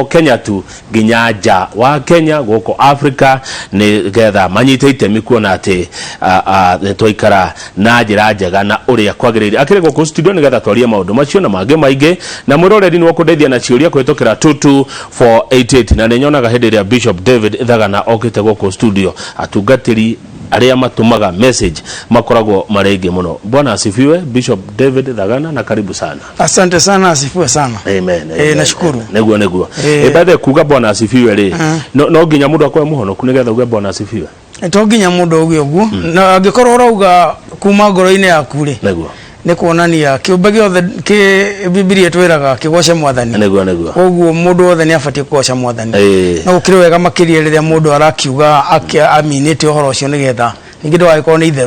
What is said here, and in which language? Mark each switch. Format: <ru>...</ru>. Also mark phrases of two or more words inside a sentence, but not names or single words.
<ki>Kenya tu nginya nja wa Kenya guko Africa ni getha manyite itemi kuona ati twaikara na njira njega na uria kwagirire akire guko studio ni getha twarie maundu macio na mangĩ maingĩ na mwiroreri ni wakundeithia na ciuria kwitũkĩra 22488 na ninyonaga hĩndĩ ĩrĩa Bishop David Thagana okite guko studio atungatĩri aria matumaga message makoragwo marenge muno.</ki> <sw>Bwana asifiwe Bishop David Thagana na karibu sana. Asante sana, asifiwe sana. Amen. Nashukuru.</sw> <ki>Neguo. Baada kuga</ki> <sw>bwana asifiwe</sw> <ki>ri. No nginya mundu akwa muhonoku nigetha uge</ki> <sw>bwana asifiwe. To</sw> <ki>nginya mundu uguo na angikorwo urauga kuma ngoro-ini yaku ri. Neguo. Ni kuonania kiumbe giothe ki Biblia twiraga kigoce mwathani. Neguo. Koguo mundu wothe ni abatie kugoca mwathani. No ukire wega makiria riria mundu arakiuga aminite uhoro ucio nigetha ningi ndwagĩkorwo nĩ itherũ.</ki>